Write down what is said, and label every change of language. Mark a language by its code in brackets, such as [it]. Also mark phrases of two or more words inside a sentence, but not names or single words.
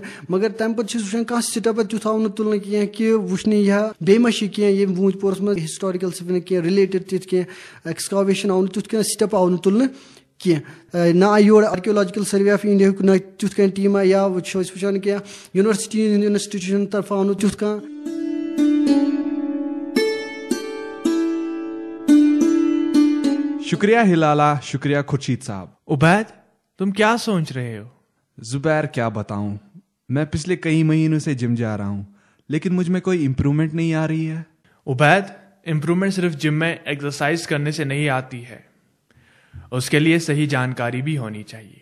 [ks] مگر تَمہِ پتہٕ چھِ أسۍ وٕچھان کانٛہہ سِٹیپا تیُتھ آو نہٕ تُلنہٕ کینٛہہ کہِ وٕچھنہٕ یا بیٚیہِ ما چھِ کینٛہہ ییٚمہِ ووٗنتۍ پورس منٛز ہسٹورِکل کینٛہہ رِلیٹِڈ تِتھ کینٛہہ ایٚکٕسکاویشن آو نہٕ تیُتھ کینٛہہ سِٹیپ آو نہٕ تُلنہٕ کینٛہہ. نہ آیہِ یور آرکیولوجِکل سٔروے آف اِنڈیاہُک نہ تیُتھ کانٛہہ ٹیٖما یا چھِ أسۍ وٕچھان کینٛہہ یونیورسٹی ہٕنٛدۍ اِنسٹِٹیوٗشن طرفہٕ آو نہٕ تیُتھ کانٛہہ. [ur] شکریہ ہلالا, شکریہ خورشید صاحب. عبید تم کیا سوچ رہے ہو؟ زبیر کیا بتاؤں, میں پچھلے کئی مہینوں سے جم جا رہا ہوں لیکن مجھ میں کوئی امپرومنٹ نہیں آ رہی ہے. عبید امپرومنٹ صرف جم میں ایکسرسائز کرنے سے نہیں آتی ہے, اس کے لیے صحیح جانکاری بھی ہونی چاہیے.